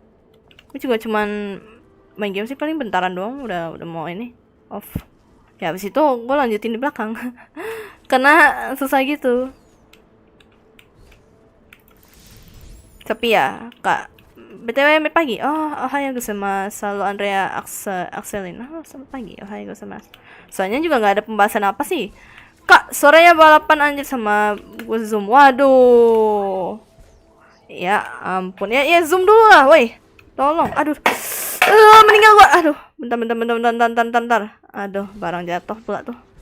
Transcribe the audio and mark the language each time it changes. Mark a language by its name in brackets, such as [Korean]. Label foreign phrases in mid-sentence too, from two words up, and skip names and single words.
[Indonesian] Aku juga cuman main game sih paling bentaran doang, udah mau ini off. Ya habis itu gue lanjutin di belakang. Karena susah gitu. Tapi ya, Kak, BTW selamat pagi. [Japanese] Oh, おはようございます. [Indonesian] Selalu Andrea Axelin. Oh, selamat pagi. [Japanese] おはようございます. [Indonesian] Soalnya juga nggak ada pembahasan apa sih. Kak, sorenya balapan anjir sama gue Zoom. Waduh. Ya ampun. Ya Zoom dulu lah, woi. Tolong. Aduh. Meninggal gua. Aduh. Bentar. Aduh, barang jatuh pula tuh.